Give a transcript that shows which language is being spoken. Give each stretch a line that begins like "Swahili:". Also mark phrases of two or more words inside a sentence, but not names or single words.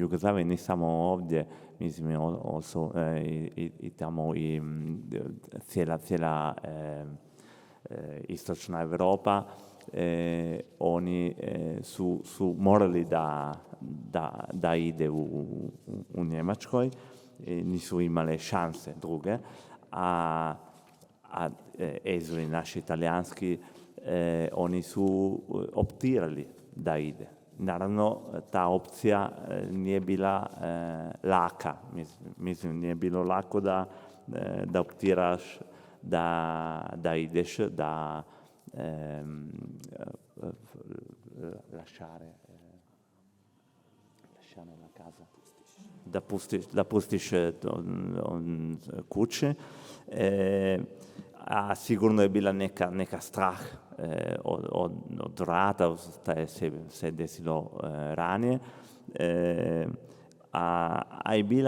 Croatian: Jugoslaviji, ne samo ovdje, mislim also i tamo i cijela istočna Europa, oni su morali da ide u Njemačkoj, nisu imale šanse druge, a ezuli naši italijanski, oni su optirali da ide. Naravno, ta opcija nije bila laka, mislim nije bilo lako da optiraš, da ideš, da
Italian: lasciare la casa,
Croatian: da pustiš kuće, a sigurno je bila neka strah od rata, se desilo ranije, a je bila